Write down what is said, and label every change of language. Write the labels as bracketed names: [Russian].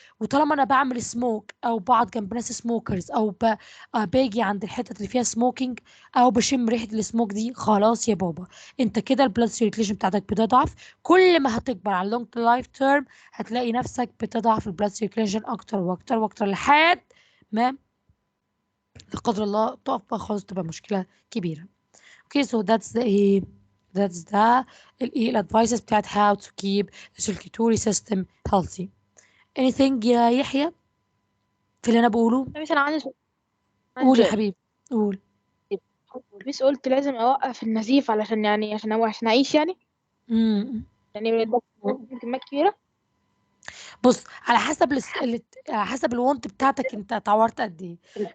[Arabic] وطالما انا بعمل [English] smoke [Arabic] او بقعد جنب ناس [English] smokers [Arabic] او باجي عند الحتة اللي فيها [English] smoking [Arabic] او بشم ريحة السموك دي، خلاص يا بابا انت كده [English] البلاد سيركيليشن [Arabic] بتاعتك بتضعف. كل ما هتكبر على [English] اللونج life term [Arabic] هتلاقي نفسك بتضعف [English] البلاد سيركيليشن [Arabic] اكتر واكتر واكتر لحد ما لا قدر الله تقف بقى خالص، تبقى مشكلة كبيرة. [English] Okay, so that's the [Arabic] الادفايسز بتاعت [English] how to keep the circulatory system healthy. Anything [Arabic] يا يحيى في اللي انا بقوله؟ مثلا عندي سؤال. قول يا حبيبي قول. بس قلت لازم اوقف النزيف علشان يعني عشان اعيش يعني امم يعني كميات كبيرة. بص، على حسب على حسب الوانت بتاعتك انت اتعورت قد ايه.